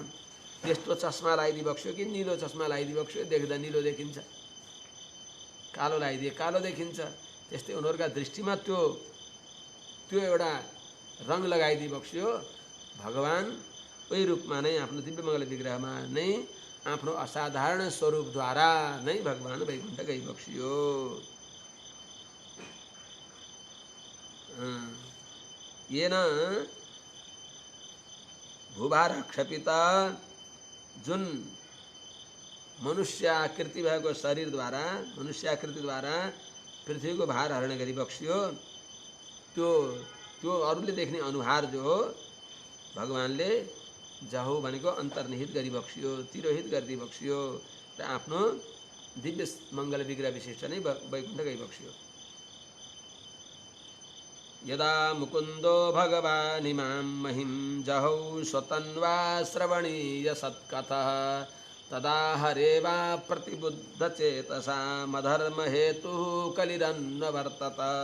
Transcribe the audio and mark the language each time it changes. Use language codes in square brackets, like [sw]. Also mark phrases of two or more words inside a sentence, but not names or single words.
[ne] त्यस्तो चस्मा लगाइदिबक्स्यो कि निलो चस्मा लगाइदिबक्स्यो, देख्दा निलो देखिन्छ, कालो लगाइदिए कालो देखिन्छ। त्यस्तै उनीहरूका दृष्टिमा त्यो एउटा रङ लगाइदिबक्स्यो। भगवान उही रूपमा नै आफ्नो दिव्य मङ्गल विग्रहमा नै आफ्नो असाधारण स्वरूपद्वारा नै भगवान वैकुण्ठ गइबक्स्यो। [sa] येन भूभार क्षपित [ne] जुन मनुष्याकृति भएको शरीरद्वारा, मनुष्याकृतिद्वारा पृथ्वीको भार हरण गरिबक्स्यो। त्यो अरूले देख्ने अनुहार जो हो भगवानले जहो भनेको अन्तर्निहित गरिबक्स्यो, तिरोहित गरिदिबक्स्यो र आफ्नो दिव्य मङ्गल विग्रह विशिष्ट नै वैकुण्ठ गइबक्स्यो। [sa] यदा मुकुन्दो भगवानिमां महिं जहौ स्वतन्वा श्रवणीय सत्कथः तदा हरेवा प्रतिबुद्धचेतसा मधर्महेतुः कलिरन्वर्तत।